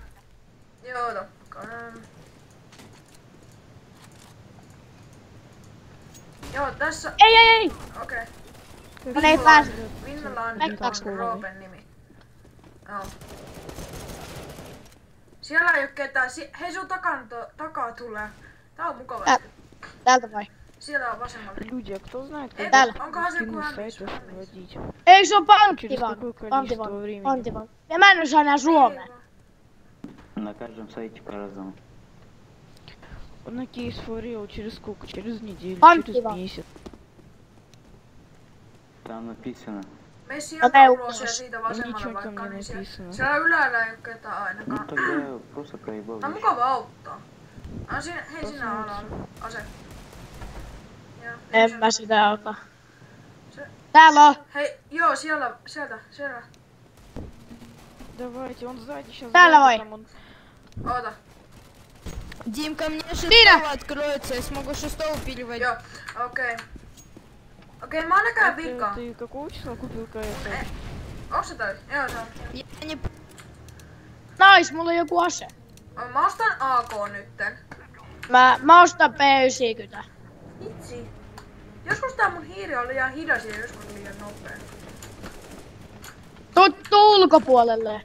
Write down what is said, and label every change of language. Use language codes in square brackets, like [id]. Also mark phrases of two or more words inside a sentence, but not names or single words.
[fi] Joo, oota. Joo, tässä... Ei! Okei. Mä ei pääse. Finland on Roopen nimi. Joo. Siellä ei oo ketään. Hei, sun takaa tulee. Tää on mukava. Täältä vai? Siellä on vasemmalla. [ru] Люди, а кто знает, как [fi] Onkohan se joku [ru] скины [fi] hämmis? [ru] сайтов вводить? [fi] Ei, se on [ru] Через какое количество времени? [fi] panttivan. Ja mä en osaa enää suomea. [ru] На каждом сайте по-разному. На кейс [en] for real [ru] через сколько? Через неделю, Панки через вам. месяц. Там написано. [fi] Mene sieltä ulos ja siitä vasemmalle vaikka, niin siellä ylhäällä ei oo ketään [ru] Ну [fi] ainakaan. [ru] тогда просто проебал. [fi] Tää on mukava auttaa. Hei, sinä alalla. Ase. Joo, En mä sitä ota. Täällä on. Hei, joo, sieltä. [ru] Давайте, он сзади сейчас. [fi] Тäällä vai? Oota. [ru] Дим, ко мне шестого откроется, я смогу шестого переводить. [fi] Joo, okei. Okei, mä oon näköjään vikkaan. [ru] Ты какого числа купил КС? [fi] Onks se toi? Joo, se on. [ru] Я не... [fi] Nais, mulla on joku ase. Mä ostan AK nytten. Mä ostan P90. Itsi. Joskus tää mun hiiri on liian hidas ja joskus liian nopea. Tuu ulkopuolelle.